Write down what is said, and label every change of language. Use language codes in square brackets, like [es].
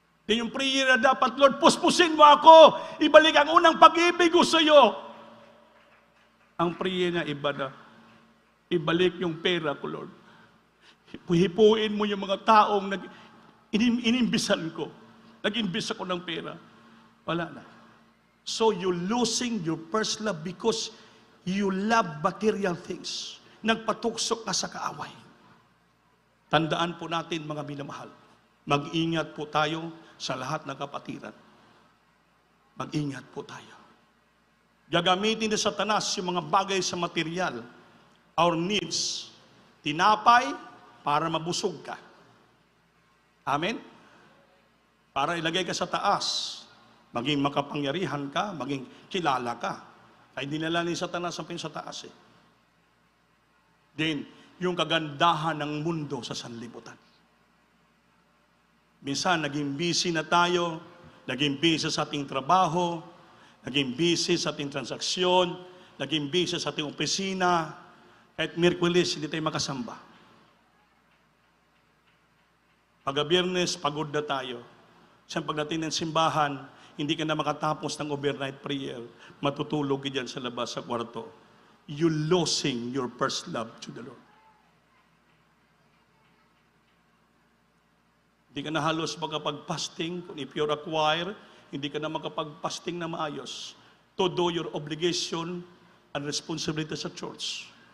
[tl] Yung prayer na dapat, Lord, puspusin mo ako. Ibalik ang unang pag-ibig ko sa iyo. Ang prayer na iba na. Ibalik yung pera ko, Lord. Hipuin mo yung mga taong inimbisan ko. Nag-imbis ako ng pera. Wala na. [en] So you're losing your first love because you love material things. [tl] Nagpatukso ka sa kaaway. Tandaan po natin mga minamahal. Mag-ingat po tayo sa lahat ng kapatiran. Mag-ingat po tayo. Gagamitin ni Satanas yung mga bagay sa material, [en] our needs, [tl] tinapay para mabusog ka. Amen? Para ilagay ka sa taas, maging makapangyarihan ka, maging kilala ka. Ay dinala ni Satanas ang sa taas eh. Then, yung kagandahan ng mundo sa sanlibutan. Minsan, naging busy na tayo, naging busy sa ating trabaho, naging busy sa ating transaksyon, naging busy sa ating opisina, kahit Miyerkules, hindi tayo makasamba. Pagka-Biyernes, pagod na tayo. Siyang pagdating ng simbahan, hindi ka na makatapos ng overnight prayer, matutulog ka dyan sa labas sa kwarto. [en] You losing your first love to the Lord. [tl] Hindi ka na halos makapag-fasting. [en] If you're a choir, [tl] hindi ka na makapag-fasting na maayos [en] to do your obligation and responsibility [tl] sa church.